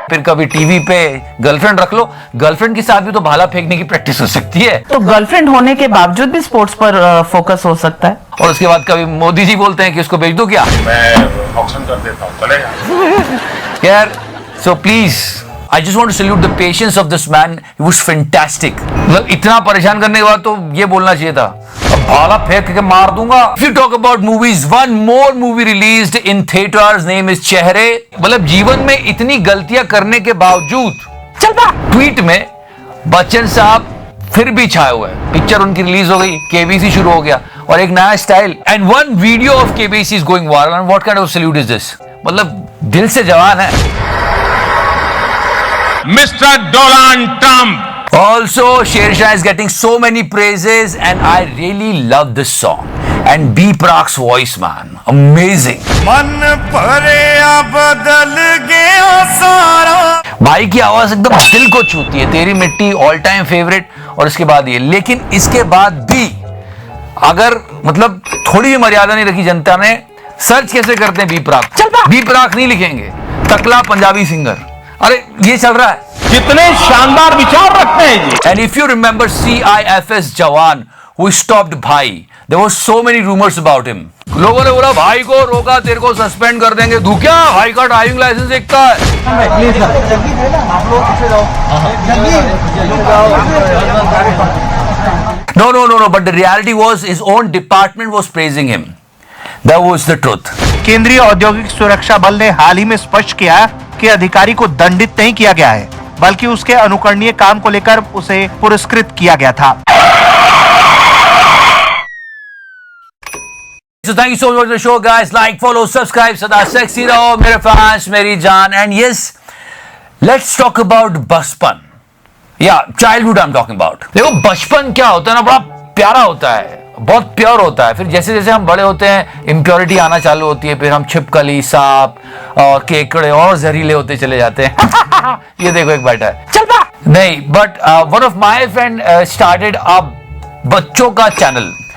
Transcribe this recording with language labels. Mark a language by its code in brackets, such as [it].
[hi] फिर कभी टीवी पे गर्लफ्रेंड रख लो, गर्लफ्रेंड के साथ भी तो भाला फेंकने की प्रैक्टिस हो सकती है। तो गर्लफ्रेंड होने के बावजूद भी स्पोर्ट्स पर फोकस हो सकता है। और उसके बाद कभी मोदी जी बोलते हैं कि उसको भेज दो क्या? मैं ऑक्शन कर देता हूँ, चलेगा? यार, [en] so please, I just want to salute the patience of this man. He was fantastic. [hi] मतलब इतना परेशान करने के बाद तो ये बोलना चाहिए था, अब भाला फेंक के मार दूंगा। [en] If you talk about movies, one more movie released in theaters, name is Chehre. [hi] मतलब जीवन में इतनी गलतियां करने के बावजूद ट्वीट में बच्चन साहब फिर भी छाए हुए हैं। पिक्चर उनकी रिलीज हो गई, केबीसी शुरू हो गया और एक नया style, [en] And one video of KBC is going viral. And what kind of salute is this? [hi] मतलब दिल से जवान है। [en] Mr. Donald Trump. Also, Shershah is getting so many praises and I really love this song. And B Prak's voice, man, amazing. [hi] मन भरे बदल गया सारा। भाई की आवाज एकदम दिल को छूती है। तेरी मिट्टी ऑल टाइम फेवरेट, और इसके बाद ये। लेकिन इसके बाद भी अगर मतलब थोड़ी भी मर्यादा नहीं रखी जनता ने, सर्च कैसे करते हैं बी प्राक? बी प्राक नहीं लिखेंगे, तकला पंजाबी सिंगर। अरे ये चल रहा है। कितने शानदार विचार रखते हैं जी। [en] And if you remember CIFS जवान who stopped भाई, there were so many rumors about him. [hi] लोगों ने बोला भाई को रोका, तेरे को सस्पेंड कर देंगे। तू क्या भाई का ड्राइविंग लाइसेंस देखता है? [en] No. But the reality was his own department was praising him. That was the truth. [hi] केंद्रीय औद्योगिक सुरक्षा बल ने हाल ही में स्पष्ट किया कि अधिकारी को दंडित नहीं किया गया है, बल्कि उसके अनुकरणीय काम को लेकर उसे पुरस्कृत किया गया था। [en] So thank you so much for the show, guys. Like, follow, subscribe. [hi] सदा sexy रहो मेरे fans, मेरी जान. [en] And yes, let's talk about बचपन. Yeah, childhood I'm talking about. [hi] देखो बचपन क्या होता है ना, बड़ा प्यारा होता है, बहुत प्योर होता है. फिर जैसे जैसे हम बड़े होते हैं इम्प्योरिटी आना चालू होती है. फिर हम छिपकली, सांप और केकड़े और जहरीले होते चले जाते हैं. ये देखो एक बैठा है, चल बा. नहीं, [en] but one of my friend started a [hi] बच्चों का चैनल.